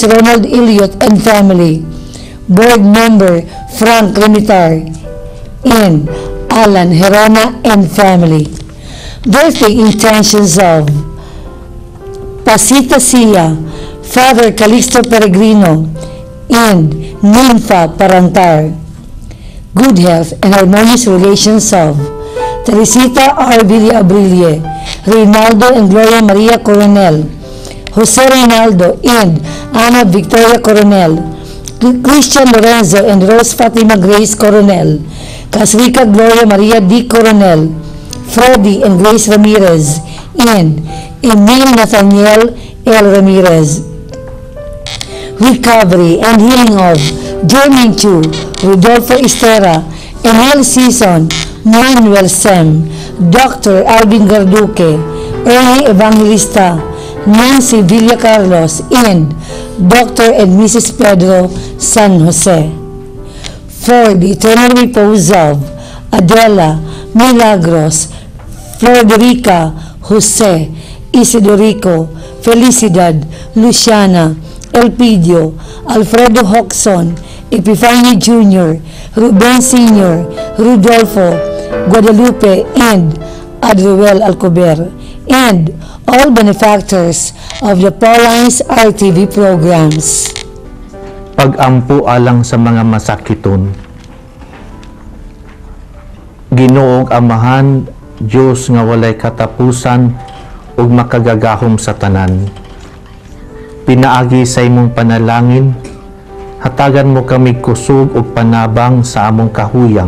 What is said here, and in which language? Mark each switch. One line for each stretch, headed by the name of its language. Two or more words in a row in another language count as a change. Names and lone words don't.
English: Ronald Elliott and family, Board Member Frank Remitar, and Alan Herona and family. Birthday intentions of Pasita Sia, Father Calixto Peregrino, and Ninfa Parantar. Good health and harmonious relations of Teresita R. Villa Abrilie, Reynaldo and Gloria Maria Coronel, Jose Reynaldo and Ana Victoria Coronel, Christian Lorenzo and Rose Fatima Grace Coronel, Casrica Gloria Maria D. Coronel, Freddy and Grace Ramirez, and Emil Nathaniel L. Ramirez. Recovery and healing of Jermaine Chu, Rodolfo Estera, Emil Season, Manuel Sem, Dr. Alvin Garduque, Ernie Evangelista, Nancy Villa Carlos, and Dr. and Mrs. Pedro San Jose. For the eternal repose of Adela, Milagros, Frederica, Jose, Isidorico, Felicidad, Luciana, Elpidio, Alfredo Hoxon, Epifani Jr., Ruben Sr., Rudolfo, Guadalupe, and Adruel Alcober, and all benefactors of the Paulines RTV programs.
Cebuano: Pag-ampo alang sa mga masakiton. Ginoong Amahan, Diyos nga walay katapusan ug makagagahom sa tanan. Pinaagi sa imong panalangin, hatagan mo kami kusog ug panabang sa among kahuyang.